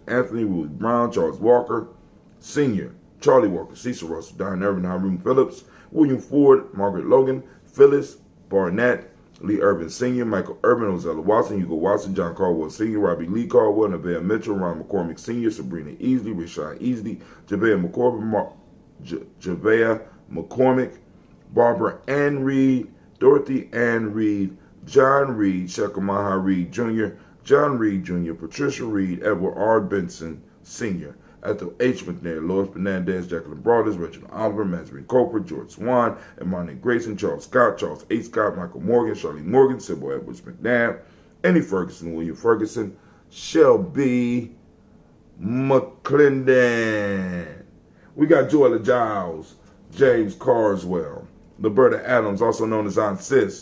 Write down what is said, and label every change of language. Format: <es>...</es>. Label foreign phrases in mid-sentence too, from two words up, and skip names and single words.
<en>Anthony, Willie Brown, Charles Walker, Sr., Charlie Walker, Cecil Russell, Diane Irvin, Hiram Phillips, William Ford, Margaret Logan, Phyllis Barnett, Lee Irvin Sr., Michael Irvin, Ozella Watson, Hugo Watson, John Caldwell Sr., Robbie Lee Caldwell, Nevaeh Mitchell, Ron McCormick Sr., Sabrina Easley, Rashad Easley, Javea McCormick, Barbara Ann Reed, Dorothy Ann Reed, John Reed, Shekamaha Reed Jr., John Reed Jr., Patricia Reed, Edward R. Benson Sr., Ethel H. McNair, Lois Fernandez, Jacqueline Broaders, Reginald Oliver, Mazarin Coper, George Swan, Imani Grayson, Charles Scott, Charles A. Scott, Michael Morgan, Charlie Morgan, Sybil Edwards McNabb, Annie Ferguson, William Ferguson, Shelby McClendon. We got Joella Giles, James Carswell, Liberta Adams, also known as Aunt Sis.</en>